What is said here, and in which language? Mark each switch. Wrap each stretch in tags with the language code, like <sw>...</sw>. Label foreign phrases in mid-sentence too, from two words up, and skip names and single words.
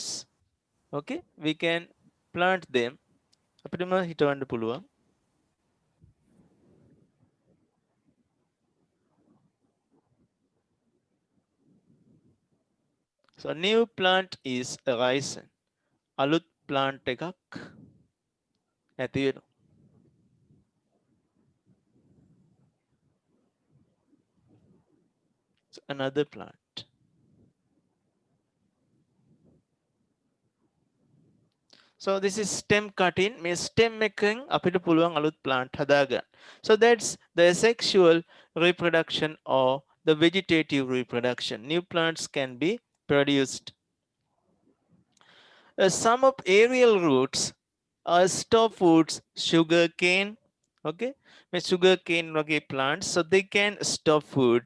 <en>Okay, we can plant them.</en> <si>අපිටම හිතවන්න පුළුවන්.</si> <en>So new plant is arisen.</en> <si>අලුත් plant එකක් ඇති වෙනවා.</si> <en>So another plant. So this is stem cutting.</en> <si>මේ stem එකෙන් අපිට පුළුවන් අලුත් plant හදාගන්න.</si> <en>So that's the asexual reproduction or the vegetative reproduction. New plants can be produced. Some of aerial roots are store foods, sugar cane. Okay, with sugar cane වගේ plants, so they can store foods.</en>